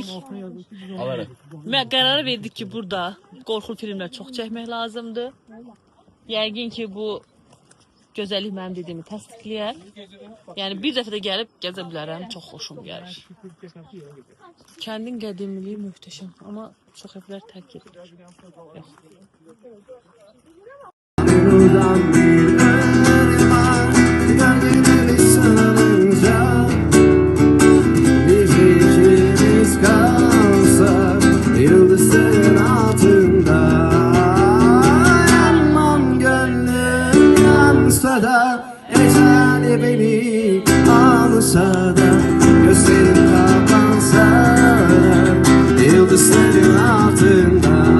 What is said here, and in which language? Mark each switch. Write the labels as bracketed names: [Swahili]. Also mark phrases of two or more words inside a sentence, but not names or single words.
[Azerbaijani] Və qərar verdik ki, burada qorxu filmlər çox çəkmək lazımdır. Yəqin ki, bu gözəllik mənim dediyimi təsdiqləyər. Yəni bir dəfə də gəlib gəzə bilərəm, çox xoşum gəlir. Kəndin qədimiliyi möhtəşəm, amma çox evlər tərk edilir. Yox. [Turkish] Buradan bir ırmak gölgeleri sığınca biz ikimiz kalsak yıldızların altında yanmam gönlüm yansa da eceli beni alsa da gözlerim kapansa da yıldızların altında